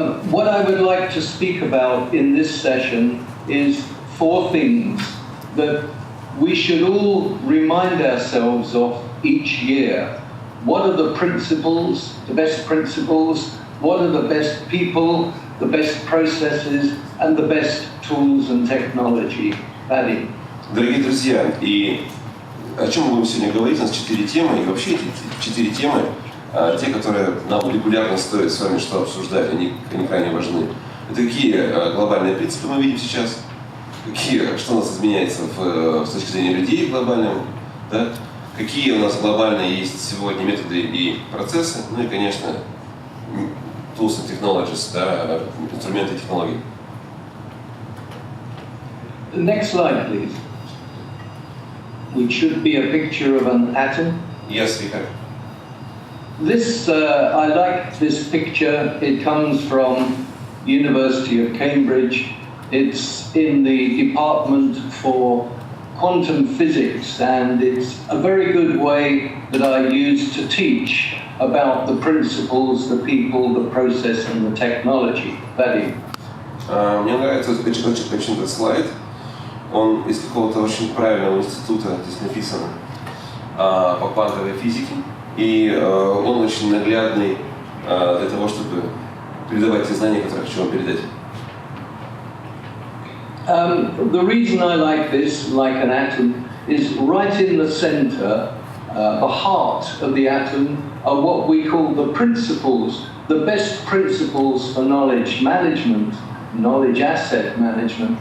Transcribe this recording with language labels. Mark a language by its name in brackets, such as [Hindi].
[English] What I would like to speak about in this session is 4 things that we should all remind ourselves of each year. What are the principles, the best principles? What are the best people, the best processes, and the best tools and technology? Paddy. [Russian] Дорогие друзья, и о чем мы будем сегодня говорить? У нас 4 темы, и вообще эти 4 темы, те, которые нам регулярно стоит с вами что обсуждать, они крайне важны. Это какие глобальные принципы мы видим сейчас, что у нас изменяется с точки зрения людей глобальным, да? Какие у нас глобальные есть сегодня методы и процессы, ну и, конечно, [English] tools and technologies, [Russian] да, инструменты и технологии. [English] The next slide, please. Which should be a picture of an atom. Yes, we have. This, I like this picture. It comes from the University of Cambridge. It's in the Department for Quantum Physics, and it's a very good way that I use to teach about the principles, the people, the process, and the technology. Paddy. [Russian] Мне нравится очень этот слайд. Он из какого-то очень правильного института, здесь написано, по квантовой физике. И он очень наглядный для того, чтобы передавать те знания, которые хочу вам передать. [English] The reason I like this, like an atom, is right in the center, the heart of the atom, are what we call the principles, the best principles for knowledge management, knowledge asset management.